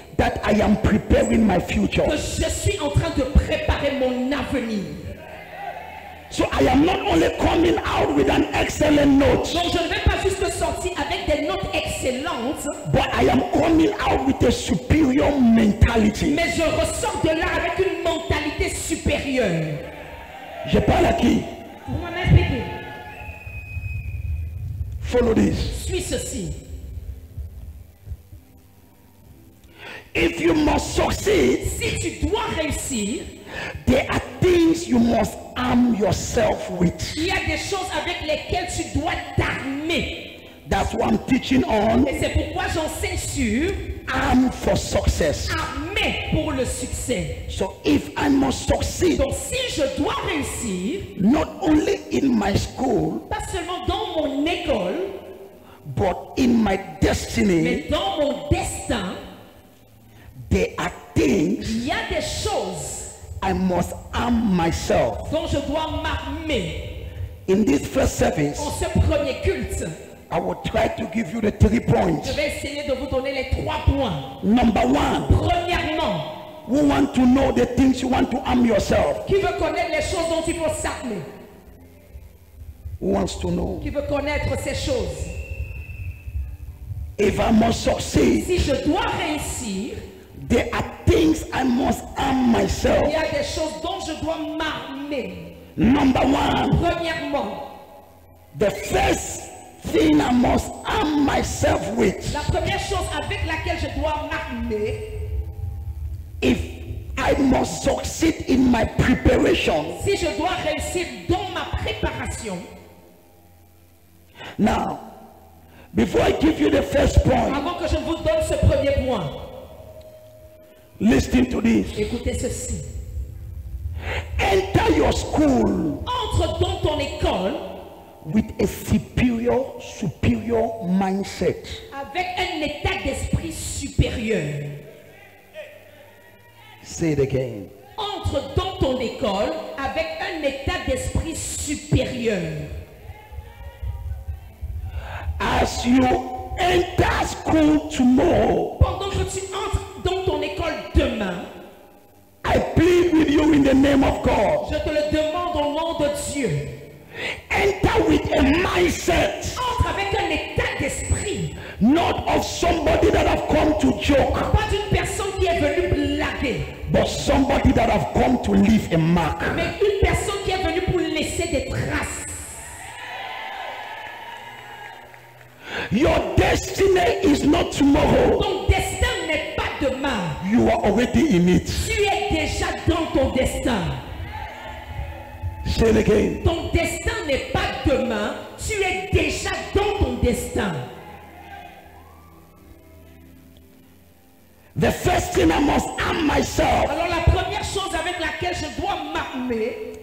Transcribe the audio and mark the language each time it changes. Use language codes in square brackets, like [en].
[en] that I am preparing my future. [fr] que je suis en train de préparer mon avenir. [en] So I am not only coming out with an excellent note, [fr] Donc je ne vais pas juste sortir avec des notes excellentes, [en] but I am coming out with a superior mentality. [fr] mais je ressors de là avec une mentalité supérieure. Je parle à qui? Vous m'en expliquez? [en] Follow this. [fr] Suis ceci. [en] If you must succeed, [fr] Si tu dois réussir, [en] there are things you must arm yourself with. [fr] il y a des choses avec lesquelles tu dois t'armer. [en] That's what I'm teaching on. [fr] Et c'est pourquoi j'enseigne sur [en] Arm for success. [fr] armer pour le succès. [en] So if I must succeed, [fr] Donc si je dois réussir, [en] not only in my school, [fr] pas seulement dans mon école, [en] but in my destiny, [fr] mais dans mon destin, [en] there are things [fr] il y a des choses [en] I must arm myself. [fr] dont je dois m'armer. [en] In this first service, [fr] En ce premier culte, [en] I will try to give you the 3 points. [fr] je vais essayer de vous donner les 3 points. [en] Number 1, [fr] Premièrement, [en] who want to know the things you want to arm yourself? [fr] qui veut connaître les choses dont il faut s'armer? [en] Who wants to know? [fr] Qui veut connaître ces choses? [en] If I must succeed, [fr] Si je dois réussir, [en] there are things I must arm [fr] il [en] myself. [fr] y a des choses dont je dois m'armer. [en] Number 1, [fr] Premièrement, [en] the first thing I must arm myself with, [fr] la première chose avec laquelle je dois m'armer, [en] if I must succeed in my preparation. [fr] si je dois réussir dans ma préparation. [en] Now, before I give you the first point, [fr] Avant que je vous donne ce premier point, [en] listen to this. [fr] écoutez ceci. [en] Enter your school [fr] Entre dans ton école [en] with a superior mindset. [fr] avec un état d'esprit supérieur. [en] Say it again. [fr] Entre dans ton école avec un état d'esprit supérieur. [en] As you enter school tomorrow, [fr] Pendant que tu entres dans ton école demain, [en] I plead with you in the name of God. [fr] je te le demande au nom de Dieu. [en] Enter with a mindset, [fr] Entre avec un état d'esprit, [en] not of somebody that have come to joke, [fr] pas d'une personne qui est venue blaguer, [en] but somebody that have come to leave a mark. [fr] mais une personne qui est venue pour laisser des traces. [en] Your destiny is not tomorrow. [fr] Ton destin n'est pas demain. [en] You are already in it. [fr] Tu es déjà dans ton destin. [en] Say it again. [fr] Ton destin n'est pas demain. Tu es déjà dans ton destin. [en] The first thing I must arm myself [fr] Alors la première chose avec laquelle je dois m'armer,